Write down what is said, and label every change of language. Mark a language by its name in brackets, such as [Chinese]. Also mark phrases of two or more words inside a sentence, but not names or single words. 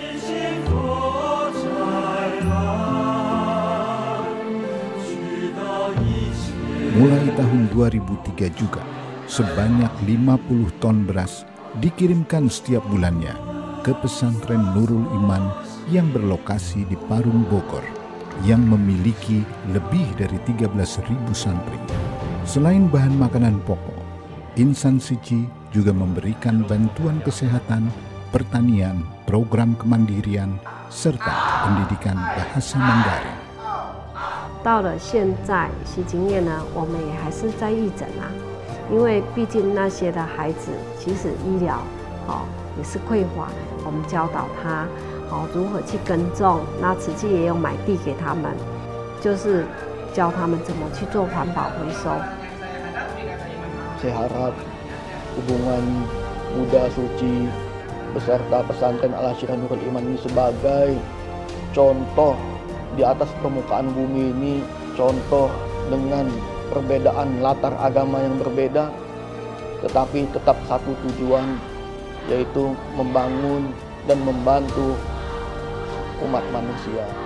[Indonesian] Mulai tahun 2003 juga, sebanyak 50 ton beras dikirimkan setiap bulannya ke pesantren Nurul Iman yang berlokasi di Parung, Bogor, yang memiliki lebih dari 13.000 santri. Selain bahan makanan pokok, Insan Suci juga memberikan bantuan kesehatan, pertanian, program kemandirian, serta pendidikan bahasa Mandarin. [Chinese] 到了现在，习经验呢，我们也还是在义诊啊，因为毕竟那些的孩子，其实医疗，也是匮乏的。我们教导他，如何去耕种，那慈济也有买地给他们，就是教他们怎么去做环保回收。 [Indonesian] Saya harap hubungan Buddha Suci beserta pesantren Al-Asyirah Nurul Iman ini sebagai contoh di atas permukaan bumi ini, contoh dengan perbedaan latar agama yang berbeda, tetapi tetap satu tujuan, yaitu membangun dan membantu umat manusia.